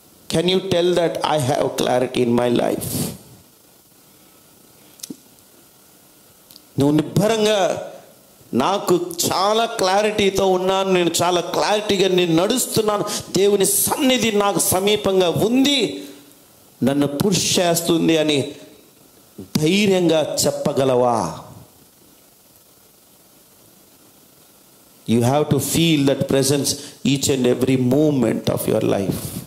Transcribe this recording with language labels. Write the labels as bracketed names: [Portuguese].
[English] Can you tell that I have clarity in my life? [Telugu] నువ్వు నిబ్బరంగా, నాకు చాలా క్లారిటీతో ఉన్నాను, నేను చాలా క్లారిటీగా నేను నడుస్తున్నాను, దేవుని సన్నిధి నాకు సమీపంగా ఉంది, నన్ను పుష్ చేస్తుంది అని ధైర్యంగా చెప్పగలవా? [English] You have to feel that presence each and every moment of your life.